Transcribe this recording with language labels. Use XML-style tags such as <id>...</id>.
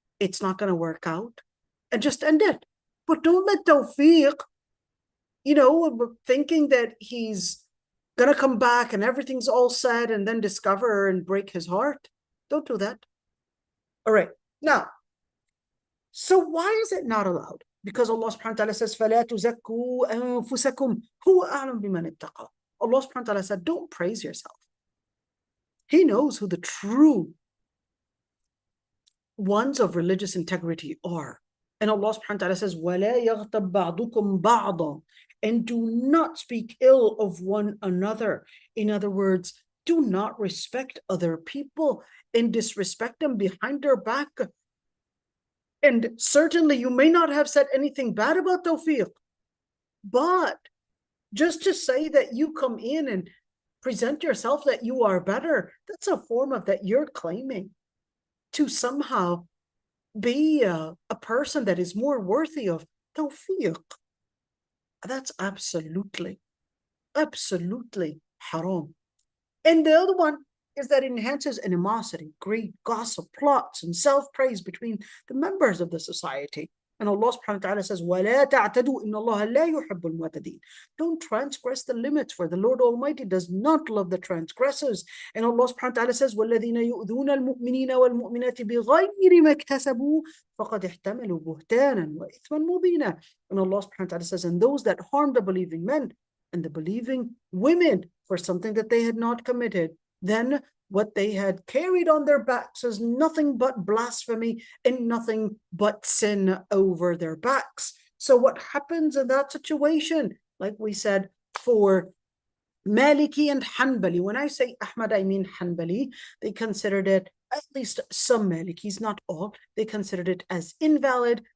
<en>It's not going to work out, and just end it. But don't let Tawfiq, you know, thinking that he's going to come back and everything's all set and then discover and break his heart. Don't do that. All right. Now, so why is it not allowed? Because Allah subhanahu wa ta'ala says,</en> <ar>فَلَا تُزَكُّوا أَنفُسَكُمْ هُوَ أَعْلَمُ بِمَنِ اتَّقَى.</ar> <en>Allah subhanahu wa ta'ala said, don't praise yourself. He knows who the true ones of religious integrity are. And Allah subhanahu wa ta'ala says,</en> <ar>وَلَا يَغْتَبْ بَعْضُكُمْ بَعْضًا.</ar> <en>And do not speak ill of one another. In other words, do not respect other people and disrespect them behind their back. And certainly you may not have said anything bad about Tawfiq, but just to say that you come in and present yourself that you are better, that's a form of that you're claiming to somehow be a person that is more worthy of Tawfiq. That's absolutely, absolutely haram. And the other one is that it enhances animosity, greed, gossip, plots, and self-praise between the members of the society. And Allah subhanahu wa ta'ala says,</en> <ar>وَلَا تَعْتَدُوا إِنَّ اللَّهَ لَا يُحِبُّ الْمُعْتَدِينَ.</ar> <en>Don't transgress the limits, for the Lord Almighty does not love the transgressors. And Allah subhanahu wa ta'ala says,</en> <ar>وَالَّذِينَ يُؤْذُونَ الْمُؤْمِنِينَ وَالْمُؤْمِنَاتِ بِغَيْرِ مَا اكْتَسَبُوا فَقَدْ احْتَمَلُوا بُهْتَانًا وَإِثْمًا مُبِينًا.</ar> <en>And Allah subhanahu wa ta'ala says, and those that harm the believing men and the believing women for something that they had not committed, then what they had carried on their backs is nothing but blasphemy and nothing but sin over their backs. So what happens in that situation? Like we said, for Maliki and Hanbali, when I say Ahmad, I mean Hanbali, they considered it, at least some Malikis, not all, they considered it as invalid.</en>